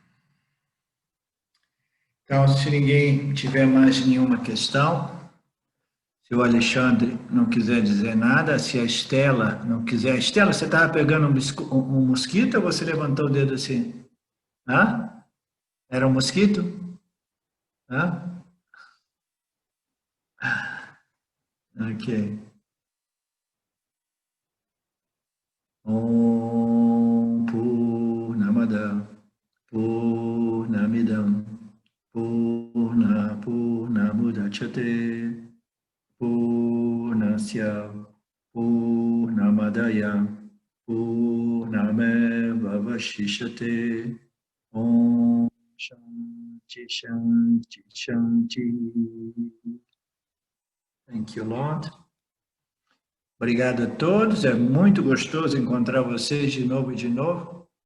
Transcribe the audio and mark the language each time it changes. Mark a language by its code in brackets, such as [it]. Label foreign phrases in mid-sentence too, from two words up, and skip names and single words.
[pt] Então, se ninguém tiver mais nenhuma questão, se o Alexandre não quiser dizer nada, se a Estela não quiser... Estela, você estava pegando um mosquito ou você levantou o dedo assim? Hã? Era um mosquito? Hã? Ok. [sa] Om Purnamada Purnamidam Purnamudachyate Purnasya Purnamadaya Purnameva Vashishyate Om Shanti Shanti Shanti. [en] Thank you, Lord. [pt] Obrigado a todos, é muito gostoso encontrar vocês de novo e de novo.